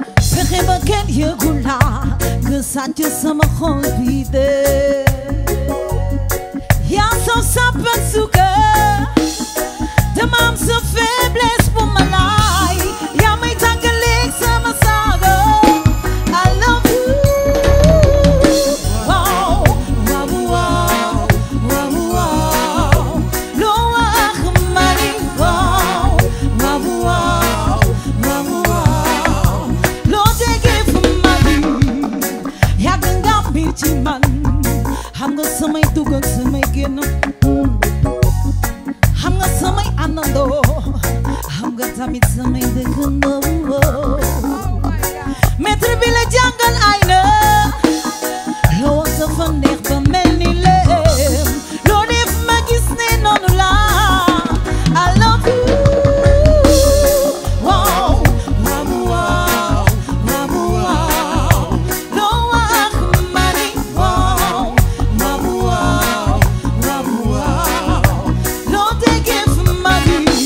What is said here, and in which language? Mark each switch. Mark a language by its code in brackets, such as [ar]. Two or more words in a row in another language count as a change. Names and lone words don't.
[wo] Fexe ba kenn yëgul la, nga sàcc sama xol bi de. Yaa saf sàpp ak suukar, dama am sa faiblesse bu ma laay. Yaa may tàggaleeg sama saago. [en] I love you. [wo] Waaw, waaw, waaw, waaw, waaw. Loo wax ma ni waaw, waaw, waaw, waaw, waaw. Loo jege fu ma ni, yàgg nga mbir ci man. Xam nga samay dugg ak samay génn. Xam nga samay àndandoo. Xam nga tamit samay dëkkandoo. Maître bi la jàngal ay na. Loo wax dafa neex ba mel ni lem. Loo def ma gis ne noonu la. [en] I love you. [wo] Waaw, waaw, waaw, waaw, waaw. Loo wax ma ni waaw, waaw, waaw, waaw, waaw. Loo dégg fu ma ni.